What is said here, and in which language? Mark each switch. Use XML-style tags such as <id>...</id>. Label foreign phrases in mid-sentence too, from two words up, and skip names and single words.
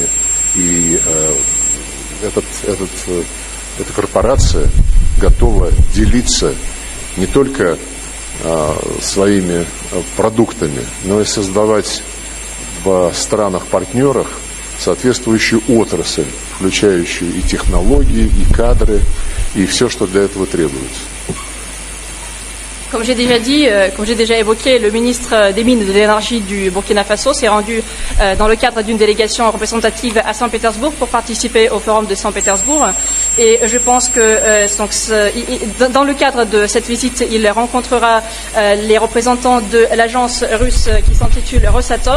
<ru>И эта корпорация готова делиться не только своими продуктами, но и создавать в странах-партнерах соответствующую отрасль, включающую и технологии, и кадры, и все, что для этого trебуется.</ru> <fr>Comme j'ai déjà dit, comme j'ai déjà évoqué, le ministre des Mines et de l'Énergie du Burkina Faso s'est rendu dans le cadre d'une délégation représentative à Saint-Pétersbourg pour participer au forum de Saint-Pétersbourg. Et je pense que dans le cadre de cette visite, il rencontrera les représentants de l'agence russe qui s'intitule Rosatom.</fr>